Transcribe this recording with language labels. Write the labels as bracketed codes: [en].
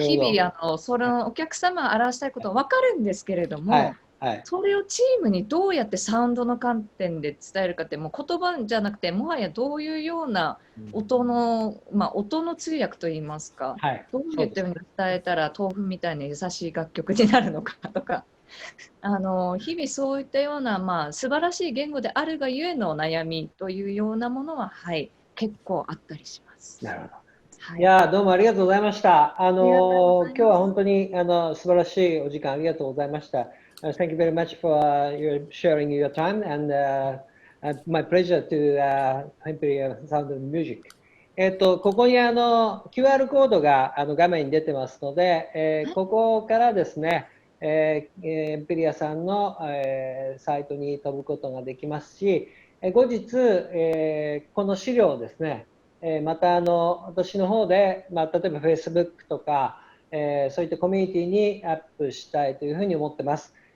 [ja] 日々そのお客様が表したいことは分かるんですけれども、それをチームにどうやってサウンドの観点で伝えるかって、もう言葉じゃなくてもはやどういうような音の、音の通訳といいますか、どういったように伝えたら豆腐みたいな優しい楽曲になるのかとか日々そういったような、素晴らしい言語であるがゆえの悩みというようなものは、結構あったりします。なるほど。いやどうもありがとうございました。今日は本当に素晴らしいお時間ありがとうございました。 [en] Thank you very much for your sharing your time and my pleasure to Imperial Sound of Music。 [ja] ここにQR コードが画面に出てますので、ここからですね、エンペリアさんの、サイトに飛ぶことができますし、後日、この資料をですね、また私の方で、例えば Facebook とか、そういったコミュニティにアップしたいというふうに思ってます。